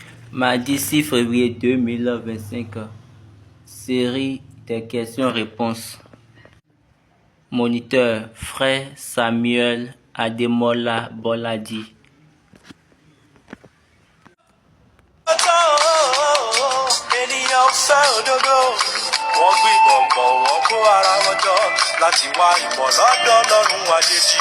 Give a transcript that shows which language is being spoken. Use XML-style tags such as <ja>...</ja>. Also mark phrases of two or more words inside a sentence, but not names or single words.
<fr>Mardi 6 février 2025, série des questions-réponses. Moniteur, Frère Samuel Ademola Boladi.</fr> <yo>Ènìyàn fẹ́ òdodo, wọ́n gbìmọ̀ pọ̀ wọ́n kó ara wọn jọ láti wá ìmọ̀ lọ́dọ̀ Ọlọ́run àjèjì.</yo>